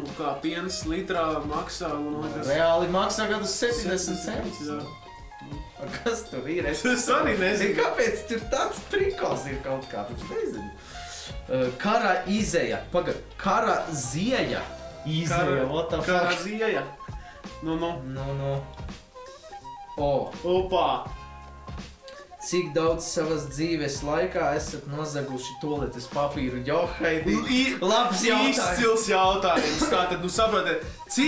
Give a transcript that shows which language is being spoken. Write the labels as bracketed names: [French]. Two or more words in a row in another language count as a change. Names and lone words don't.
[Latvian] Kā piens litrā maksā, Reāli maksā gadus 70 centus. Jā. Kas tur ir? Es arī nezinu. Kāpēc tur tāds prikals ir kaut kā, tas nezinu. Kara izeja, kara zieja. Izeja, [English] what the fuck? [Latvian] Kara zieja. Nu. Opā. Cik daudz savas dzīves laikā esat nozaguši toaletes papīru? Johaidi, labs jautājums. Izcils jautājums. Tātad, saprotiet, cik...